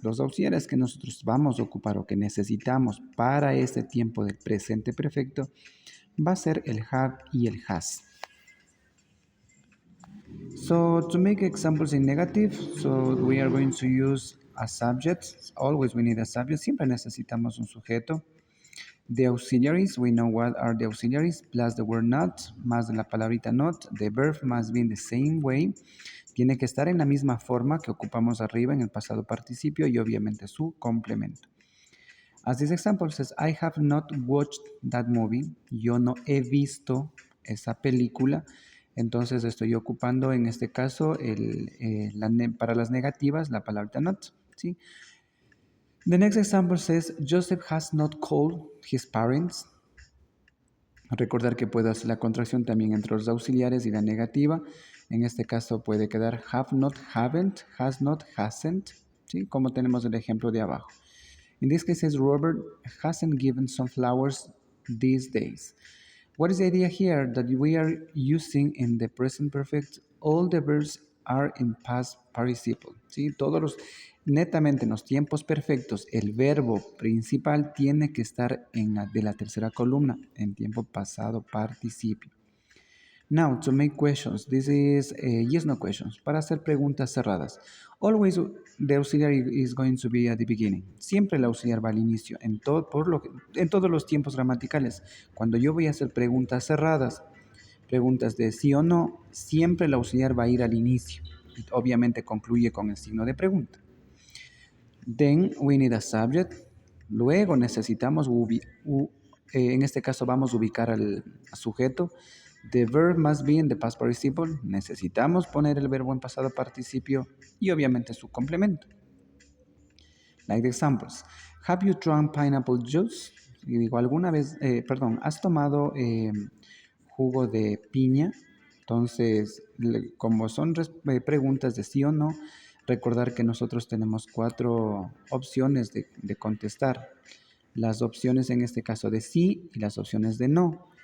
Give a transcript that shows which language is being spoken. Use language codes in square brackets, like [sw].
[es] Los auxiliares que nosotros vamos a ocupar o que necesitamos para este tiempo del presente perfecto va a ser el have y el has. [en] So to make examples in negative, so we are going to use a subject. Always we need a subject. [es] Siempre necesitamos un sujeto. [en] The auxiliaries, we know what are the auxiliaries, plus the word not, [es] más la palabrita [en] not. The verb must be in the same way. [es] Tiene que estar en la misma forma que ocupamos arriba en el pasado participio y obviamente su complemento. [en] As this example says, I have not watched that movie. [es] Yo no he visto esa película. Entonces estoy ocupando en este caso para las negativas la palabra not. ¿Sí? [en] The next example says, Joseph has not called his parents. [es] Recordar que puedo hacer la contracción también entre los auxiliares y la negativa. En este caso puede quedar have not, haven't, has not, hasn't, ¿sí? Como tenemos el ejemplo de abajo. [en] In this case, says Robert hasn't given some flowers these days. What is the idea here? That we are using in the present perfect, all the verbs are in past participle. [es] ¿Sí? Netamente en los tiempos perfectos, el verbo principal tiene que estar de la tercera columna, en tiempo pasado participio. [en] Now, to make questions, this is yes, no questions, [es] para hacer preguntas cerradas. [en] Always the auxiliary is going to be at the beginning. [es] Siempre el auxiliar va al inicio, en todos los tiempos gramaticales. Cuando yo voy a hacer preguntas cerradas, preguntas de sí o no, siempre el auxiliar va a ir al inicio. Y obviamente concluye con el signo de pregunta. [en] Then we need a subject. [es] Luego necesitamos, en este caso vamos a ubicar al sujeto. [en] The verb must be in the past participle. [es] Necesitamos poner el verbo en pasado participio y obviamente su complemento. [en] Like the examples. Have you drunk pineapple juice? [es] Y digo, alguna vez, ¿has tomado jugo de piña? Entonces, como son preguntas de sí o no, recordar que nosotros tenemos 4 opciones de contestar. Las opciones en este caso de sí y las opciones de no.